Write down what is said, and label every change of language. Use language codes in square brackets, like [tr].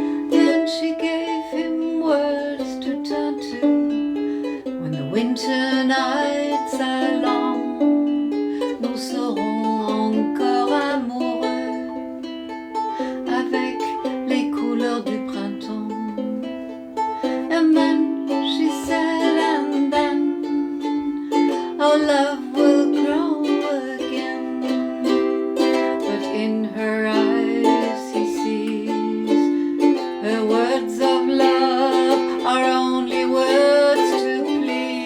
[en] Then she gave him words to turn to when the winter nights are long. [fr] Nous serons encore amoureux avec les couleurs du printemps. [en] And then she said, and then our love will grow again. But in her eyes he sees her words of love are only words to please.